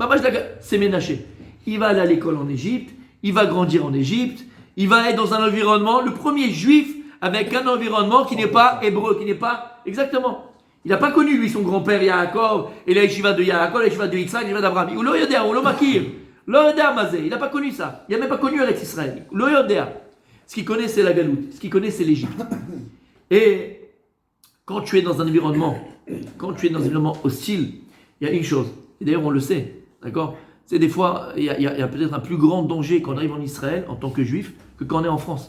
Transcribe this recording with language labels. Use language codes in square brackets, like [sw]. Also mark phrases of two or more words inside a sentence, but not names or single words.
[fr] c'est Ménaché. Il va aller à l'école en Égypte, il va grandir en Égypte, il va être dans un environnement, le premier juif avec un environnement qui n'est pas hébreu, qui n'est pas... Exactement. Il n'a pas connu, lui, son grand-père Yaakov, et la yeshiva de Yaakov, la yeshiva de Yitzhak, la yeshiva d'Abraham. [he] ולא יודע, ולא מכיר. לא יודע מזה. [fr] Il n'a pas connu ça. Il n'a même pas connu Eretz Israël. [he] לא יודע. [fr] Ce qu'il connaît, c'est la Galoute. Ce qu'il connaît, c'est l'Égypte. Et quand tu es dans un environnement hostile, il y a une chose. Et d'ailleurs, on le sait. D'accord? C'est des fois, il y a peut-être un plus grand danger quand on arrive en Israël, en tant que juif, que quand on est en France.